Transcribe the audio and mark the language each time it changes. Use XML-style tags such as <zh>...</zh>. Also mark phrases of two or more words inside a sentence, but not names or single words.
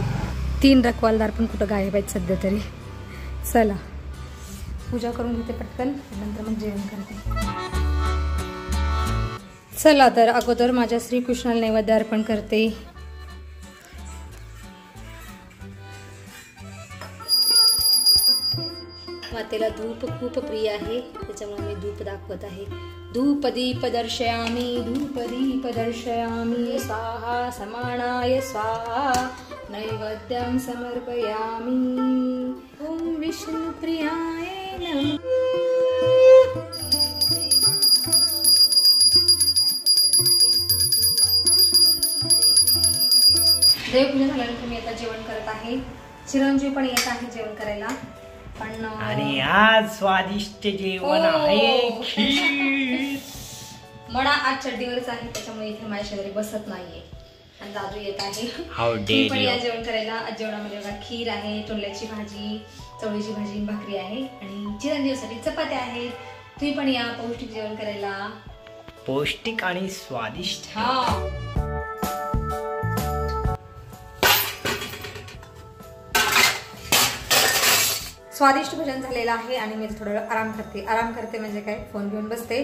<mr>3 रखवालदार पण कुठं गायब आहेत सध्या तरी. चला पूजा करून घेते पटकन, नंतर मग जेवण करते. चला तर अगोदर माझ्या श्रीकृष्णाला नैवेद्य अर्पण करते. मातेला धूप खूप प्रिय आहे, त्याच्यामुळे मी धूप दाखवत आहे.</mr> <sa>धूप दीप दर्शयामी, धूप दीप दर्शयामी, स्वाहा समानाय स्वाहा, नैवेद्यं समर्पयामी. ओम विष्णुप्रियाय नमः.</sa> <mr>देवपूजा झाल्यानंतर मी आता जेवण करत आहे. चिरंजीव पण येत आहे जेवण करायला. पण आणि आज स्वादिष्ट जेवण आहे खीर. मडा आज चड्डीवरच आहे, त्याच्यामुळे इथे माझ्या शेजारी बसत नाहीये. आणि दादू येत आहे.</mr> <en>How dare</en> <mr>तुम्ही पण या</mr> <en>you.</en> <mr>जेवण करायला. आज जेवणामध्ये बघा खीर आहे, तोंडल्याची भाजी, चवळीची भाजी, भाकरी आहे आणि चिरंजीवसाठी चपात्या आहेत. तुम्ही पण या पौष्टिक जेवण करायला. पौष्टिक आणि स्वादिष्ट. हा. स्वादिष्ट भोजन झालेलं आहे आणि मी थोडं आराम करते म्हणजे काय, फोन घेऊन बसते.</mr>